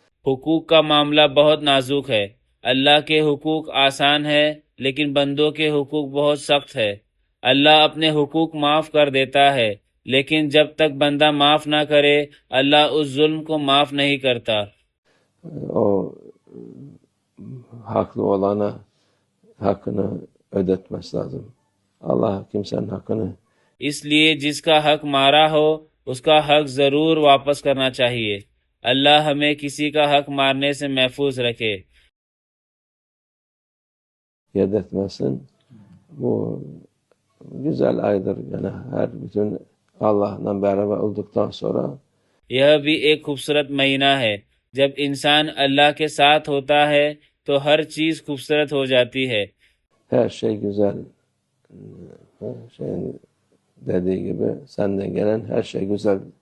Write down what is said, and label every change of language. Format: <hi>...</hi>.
<ur>حقوق کا معاملہ بہت نازک ہے. اللہ کے حقوق آسان ہے لیکن بندوں کے حقوق بہت سخت ہے. اللہ اپنے حقوق معاف کر دیتا ہے لیکن جب تک بندہ معاف نہ کرے اللہ اس ظلم کو معاف نہیں کرتا.</ur> <tr>O haklı olana hakkını ödetmesi lazım. Allah kimsenin hakkını</tr> <ur>اس لیے جس کا حق مارا ہو اس کا حق ضرور واپس کرنا چاہیے. اللہ ہمیں کسی کا حق مارنے سے محفوظ رکھے.</ur> <tr>yedetmesin. Bu güzel aydır. Yani her bütün Allah'la beraber olduktan sonra</tr> <ur>یہ بھی ایک خوبصورت مہینہ ہے. جب انسان اللہ کے ساتھ ہوتا ہے تو ہر چیز خوبصورت ہو جاتی ہے.</ur> <tr>her şey güzel. Şeyin dediği gibi senden gelen her şey güzel.</tr>